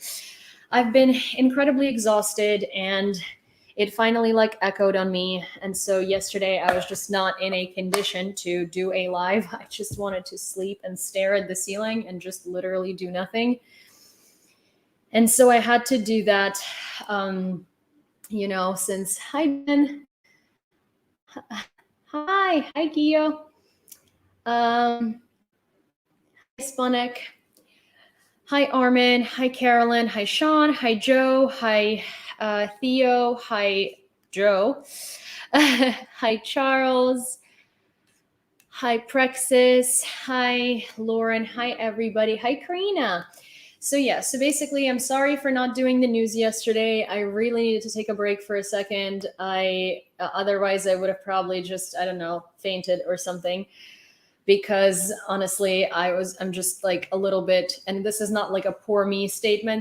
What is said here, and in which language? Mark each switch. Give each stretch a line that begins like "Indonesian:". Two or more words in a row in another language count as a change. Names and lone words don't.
English: I've been incredibly exhausted and it finally echoed on me. And so yesterday I was just not in a condition to do a live. I just wanted to sleep and stare at the ceiling and just literally do nothing. And so I had to do that. Since hi Ben, hi Gio, hi Spunek, hi Armin, hi Carolyn, hi Sean, hi Joe, hi Theo, hi Joe, hi Charles, hi Prexis, hi Lauren, hi everybody, hi Karina. So basically I'm sorry for not doing the news yesterday. I really needed to take a break for a second. Otherwise I would have probably just, I don't know, fainted or something, because honestly I'm just a little bit, and this is not a poor me statement.